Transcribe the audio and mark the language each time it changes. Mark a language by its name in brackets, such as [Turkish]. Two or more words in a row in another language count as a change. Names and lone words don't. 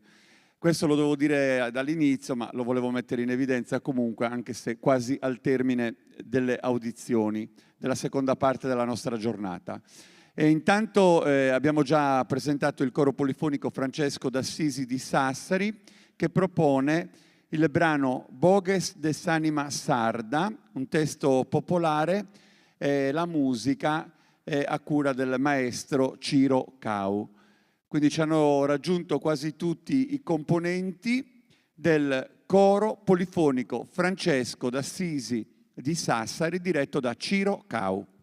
[Italian] Questo lo devo dire dall'inizio, ma lo volevo mettere in evidenza comunque, anche se quasi al termine delle audizioni, della seconda parte della nostra giornata. E intanto abbiamo già presentato il coro polifonico Francesco d'Assisi di Sassari, che propone il brano Boges de s'anima sarda, un testo popolare, la musica a cura del maestro Ciro Cau. Quindi ci hanno raggiunto quasi tutti i componenti del coro polifonico Francesco d'Assisi di Sassari, diretto da Ciro Cau.